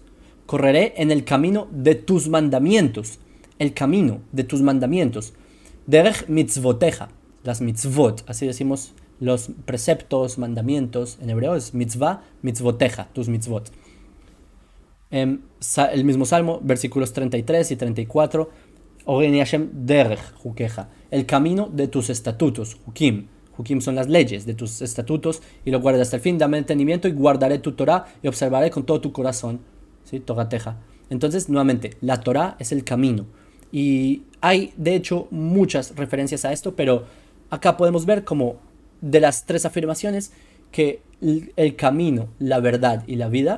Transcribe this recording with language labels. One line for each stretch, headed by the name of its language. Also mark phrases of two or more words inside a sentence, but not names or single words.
Spanish: Correré en el camino de tus mandamientos. El camino de tus mandamientos.
Hebrew: דרך מצותיך.
Spanish: Las mitzvot, así decimos los preceptos, mandamientos. En hebreo es mitzvah, mitzvoteja, tus mitzvot. El mismo salmo, versículos 33 y 34.
Hebrew: הורני השם דרך חקיך.
Spanish: El camino de tus estatutos. Hukim. Hukim son las leyes de tus estatutos y lo guardaré hasta el fin. Dame entendimiento y guardaré tu Torah y observaré con todo tu corazón. ¿Sí? Togateja. Entonces, nuevamente, la Torah es el camino. Y hay, de hecho, muchas referencias a esto, pero acá podemos ver como de las tres afirmaciones que el camino, la verdad y la vida.